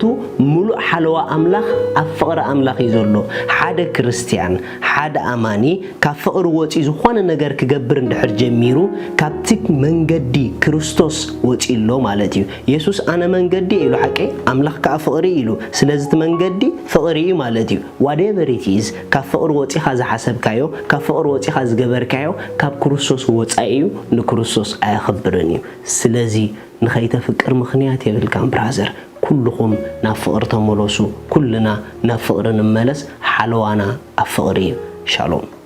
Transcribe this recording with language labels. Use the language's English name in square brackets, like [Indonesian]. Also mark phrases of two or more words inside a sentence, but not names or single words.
[Tigrinya] ሙሉእ ሓለዋ አምላኽ ኣብ ፍቅሪ አምላኽ እዩ ዘሎ ሓደ ክርስቲያን ሓደ ኣማኒ ካብ ፍቅሪ ወፂ ዝኾነ ነገር ክገብር እንድሕር ጀሚሩ ካብቲ መንገዲ ክርስቶስ ወፂሎ ማለት እዩ ኢየሱስ ኣነ መንገዲ ኢሉ ሓቂ አምላኽ ከዓ ፍቅሪ ኢሉ ስለዚ እቲ መንገዲ ፍቅሪ እዩ ማለት እዩ [English] whatever it is [Tigrinya] ካብ ፍቅሪ ወፂኻ ዝሓሰብካዮ ካብ ፍቅሪ ወፂኻ ዝገበርካዮ ካብ ክርስቶስ ወፃኢ እዩ ክርስቶስ አያخبرني ስለዚ ንኸይተፍቅር ምኽንያት የብልካም ብራዘር ኩልኹም ናብ ፍቅሪ ተመለሱ ኩልና ናብ ፍቅሪ ንመለስ ሓለዋና ኣብ ፍቅሪ ሻሎም